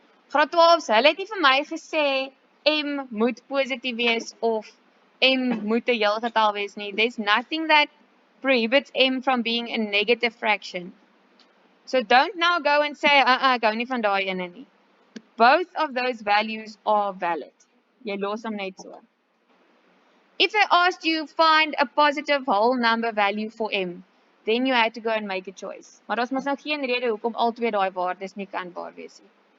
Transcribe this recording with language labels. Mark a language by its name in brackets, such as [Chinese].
[Afrikaans] Graad 12, hulle het nie vir my gesê M moet positief wees of M moet 'n heel getal wees nie. [English] There's nothing that prohibits M from being a negative fraction. So don't now go and say, [Afrikaans] ek hou nie van daai ene nie. [English] Both of those values are valid. [Afrikaans] Jy los hom net so. [English] If they asked you find a positive whole number value for M, then you had to go and make a choice. [Afrikaans] Maar daar's mos nou geen rede hoekom al twee daai waardes nie kan waar wees nie.